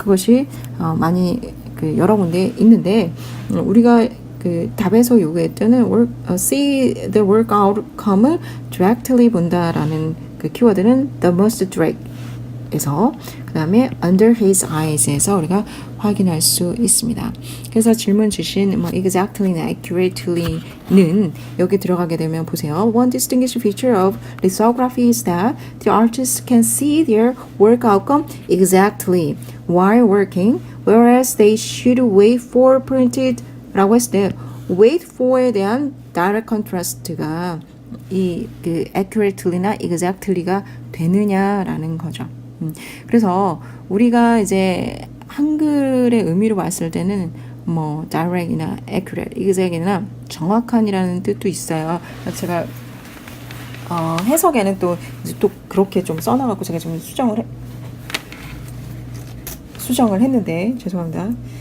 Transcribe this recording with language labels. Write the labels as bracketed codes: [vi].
[ko] 그것이 많이 여러 군데 있는데 우리가 그 답에서 요구했던 see the work outcome을 directly 본다라는 그 키워드는 the most direct에서 그 다음에 under his eyes에서 우리가 확인할 수 있습니다. 그래서 질문 주신 exactly나 accurately는 여기 들어가게 되면 보세요. [en] One distinguishing feature of lithography is that the artists can see their work outcome exactly while working, whereas they should wait for printed [ko] 라고 했을 때 wait for에 대한 direct contrast가 이 그 accurately나 exactly가 되느냐라는 거죠. 그래서 우리가 이제 한글의 의미로 봤을 때는 direct이나 accurate, exact이나 정확한이라는 뜻도 있어요. 제가 해석에는 또 그렇게 좀 써놔갖고 제가 좀 수정을 했는데 죄송합니다.